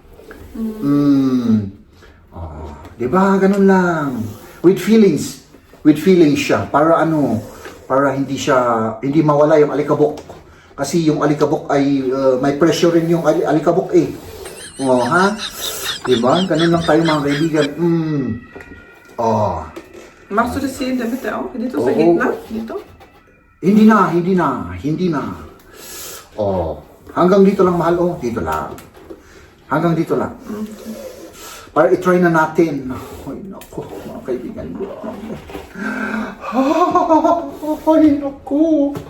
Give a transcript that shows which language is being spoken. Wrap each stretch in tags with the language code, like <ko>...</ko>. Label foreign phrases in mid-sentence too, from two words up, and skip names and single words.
<tl>Diba, ganun lang.</tl> <en>With feelings</en> <tl>siya, para hindi mawala yung alikabok. Kasi yung alikabok ay, may pressure rin yung alikabok, ha? Diba? Ganun lang tayo, mga kaibigan.</tl> <de>Machst du das hier in der Mitte auch?</de> <tl>Dito sa gitna? Dito? Hindi na. Hanggang dito lang, mahal. Dito lang. Hanggang dito lang. Para i-try na natin. Ay, naku, mga kaibigan. Ay, naku.</tl>